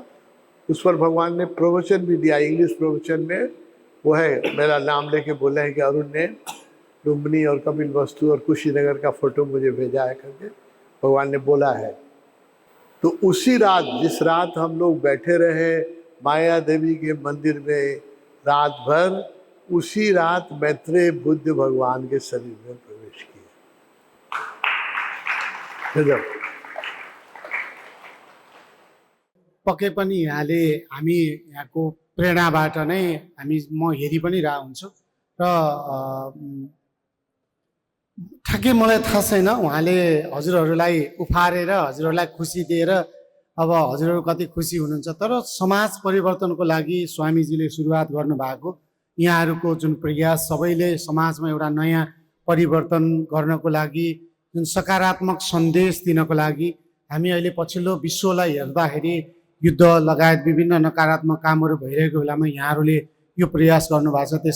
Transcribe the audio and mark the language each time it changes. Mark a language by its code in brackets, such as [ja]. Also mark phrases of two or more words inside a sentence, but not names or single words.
[hi] उस पर भगवान ने प्रवचन भी दिया, इंग्लिश प्रवचन में वो है, मेरा नाम लेके बोले हैं कि अरुण ने लुम्बिनी और कपिल वस्तु और कुशीनगर का फोटो मुझे भेजा है करके भगवान ने बोला है। तो उसी रात, जिस रात हम लोग बैठे रहे माया देवी के मंदिर में रात भर, उसी रात मैत्रेय बुद्ध भगवान के शरीर में प्रवेश किए। [ne] पक्कै पनि यहाँले हामी यहाँको प्रेरणाबाट नै म हेरि पनि रहा हुन्छु र ठ्याक्कै मलाई थाहा छैन उहाँले हजुरहरूलाई उफारेर हजुरहरूलाई खुसी दिएर अब हजुरहरू कति खुसी हुनुहुन्छ, तर समाज परिवर्तनको लागि स्वामीजीले सुरुवात गर्नुभएको यहाँहरूको जुन प्रयास, सबैले समाजमा एउटा नयाँ परिवर्तन गर्नको लागि, जुन सकारात्मक सन्देश दिनको लागि, हामी अहिले पछिल्लो विश्वलाई हेर्दाखेरि युद्ध लगायत विभिन्न नकारात्मक कामहरू भइरहेको बेलामा यहाँहरूले यो प्रयास गर्नुभएको छ।